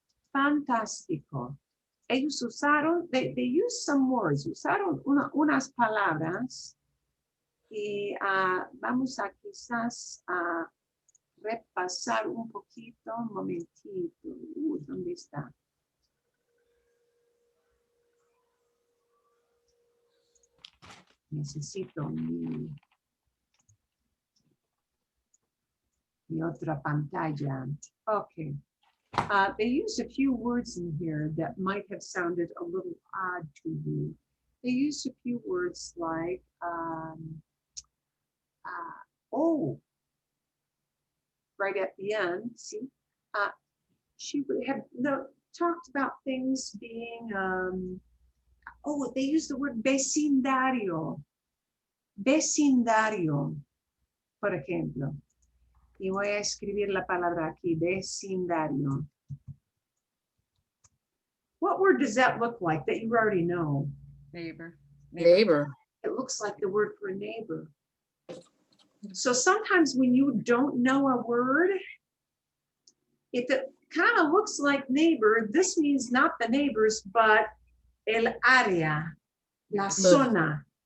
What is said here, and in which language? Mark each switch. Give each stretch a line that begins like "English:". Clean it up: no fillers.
Spanish: Fantástico. Ellos usaron,
English: they used some words,
Spanish: usaron unas palabras y vamos a quizás repasar un poquito, un momentito. ¿Dónde está? Necesito mi otra pantalla.
English: Okay. They use a few words in here that might have sounded a little odd to you. They use a few words like, right at the end, see? She would have talked about things being, they use the word vecindario.
Spanish: Vecindario, por ejemplo. Y voy a escribir la palabra aquí, vecindario.
English: What word does that look like that you already know? Neighbor. Neighbor. It looks like the word for neighbor. So sometimes when you don't know a word, if it kind of looks like neighbor, this means not the neighbors, but
Spanish: el área, la zona.